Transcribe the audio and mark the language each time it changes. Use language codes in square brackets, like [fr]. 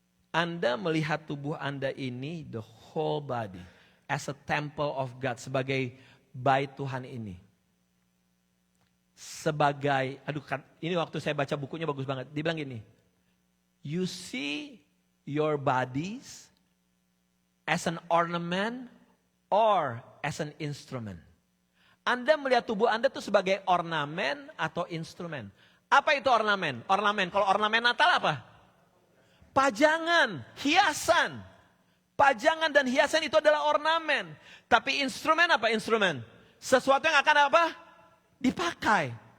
[id] Anda melihat tubuh Anda ini, [en] the whole body, [id] as a temple of God, sebagai bait Tuhan ini. Sebagai, ini waktu saya baca bukunya bagus banget. Dia bilang gini, [en] you see your bodies as an ornament or as an instrument. [id] Anda melihat tubuh Anda itu sebagai ornamen atau instrumen. Apa itu ornamen? Kalau ornamen Natal apa? Pajangan, hiasan. Pajangan dan hiasan itu adalah ornamen. Tapi instrumen apa instrumen? Sesuatu yang akan apa? Dipakai.